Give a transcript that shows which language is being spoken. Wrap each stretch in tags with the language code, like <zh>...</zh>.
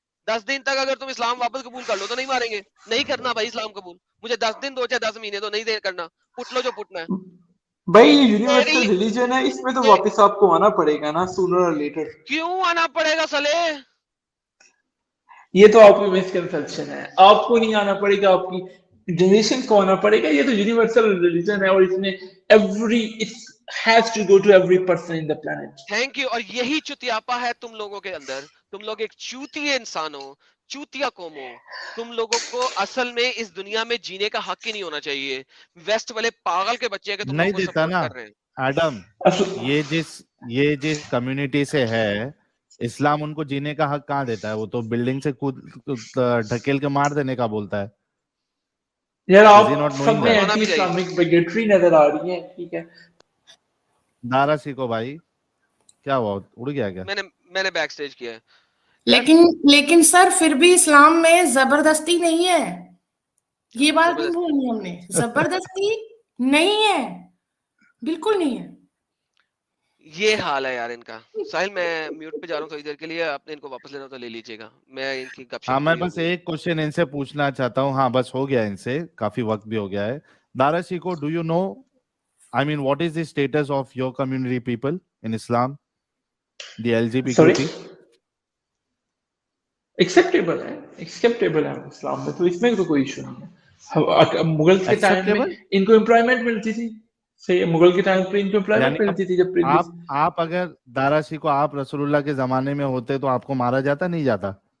<hi>10 दिन तक अगर तुम इस्लाम वापस कबूल कर लो तो नहीं मारेंगे। नहीं करना भाई इस्लाम कबूल, मुझे 10 दिन दो चाहे 10 महीने दो, नहीं करना, पुट लो जो पुटना है भाई। यूनिवर्सल रिलीजन है, इसमें तो वापस आपको आना पड़ेगा ना, सूनर और लेटर। क्यों आना पड़ेगा साले? ये तो आपकी मिसकंसेप्शन है, आपको नहीं आना पड़ेगा, आपकी जनरेशन को आना पड़ेगा। ये तो यूनिवर्सल रिलीजन है और इसमें</hi> <en>it has to go to every person in the planet.</en> <hi>Thank you. और यही चुतियापा है तुम लोगों के अंदर। तुम लोग एक चूतिए इंसान हो, चूतिया कौम हो। तुम लोगों को असल में इस दुनिया में जीने का हक ही नहीं होना चाहिए। वेस्ट वाले पागल के बच्चे के तुम नहीं लोगों को देता ना कर रहे हैं। एडम, ये जिस कम्युनिटी से है, इस्लाम उनको जीने का हक कहाँ देता है? वो तो बिल्डिंग से कूद ढकेल के मार देने का बोलता है। यार आप सब में एंटी इस्लामिक बिगेटरी नजर आ रही है, ठीक है? दारा सीखो भाई, क्या हुआ, उड़ गया क्या? मैंने बैक स्टेज किया है। लेकिन सर फिर भी इस्लाम में जबरदस्ती नहीं है, ये बात नहीं भूलनी हमने। जबरदस्ती नहीं है, बिल्कुल नहीं है। ये हाल है यार इनका। साहिल मैं म्यूट पे जा रहा हूँ थोड़ी देर के लिए, आपने इनको वापस लेना तो ले लीजिएगा। मैं इनकी गपशप। हाँ, मैं बस एक क्वेश्चन इनसे पूछना चाहता हूँ। हाँ बस हो गया, इनसे काफी वक्त भी हो गया है।</hi> <en>दारा सीखो, do you know, I mean, what is the status of your community people in Islam, the LGBT?</en> <hi>Acceptable है इस्लाम में, तो इसमें तो कोई इशू नहीं है। मुगल के टाइम में इनको एम्प्लॉयमेंट मिलती थी, सही है, मुगल के टाइम पे इनको एम्प्लॉयमेंट मिलती थी। जब आप अगर दाराशी को आप रसूलुल्लाह के जमाने में होते तो आपको मारा जाता, नहीं जाता?</hi>